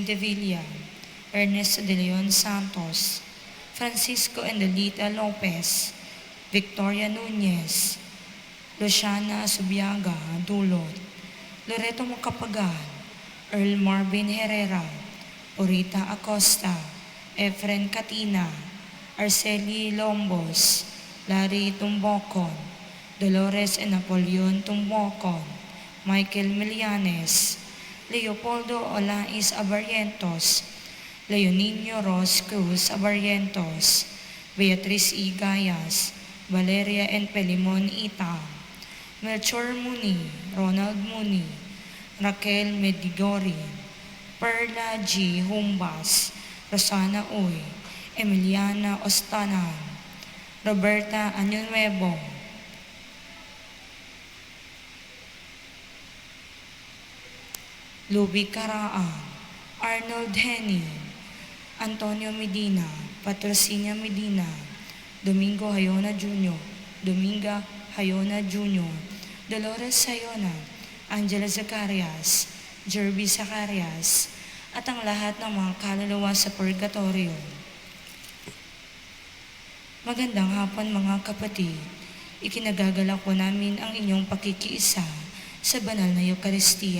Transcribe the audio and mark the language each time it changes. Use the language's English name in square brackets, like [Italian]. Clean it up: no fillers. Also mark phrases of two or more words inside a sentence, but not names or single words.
[Filipino] de Villa, Ernesto de Leon Santos, Francisco Endelita Lopez, Victoria Nunez, Luciana Subiaga Dulot, Loreto Macapagal, Earl Marvin Herrera, Orita Acosta, Efren Katina, Arceli Lombos, Larry Tumbocon, Dolores and Napoleon Tumbocon, Michael Milianes, Leopoldo Olais Abarrientos, Leoninio Ros Cruz Abarrientos, Beatriz E. Gayas, Valeria and Pelimon Ita, Melchor Muni, Ronald Muni, Raquel Medigori, Perla G. Humbas, Rosana Uy, Emiliana Ostanan, Roberta Añonuevo, Luby Caraang, Arnold Henny, Antonio Medina, Patrocinia Medina, Domingo Hayona Jr., Dominga Hayona Jr., Dolores Sayona, Angela Zacarias, Jerby Zacarias, at ang lahat ng mga kaluluwa sa purgatorio. Magandang hapon mga kapatid. Ikinagagalak po namin ang inyong pakikiisa sa banal na Eucharistia.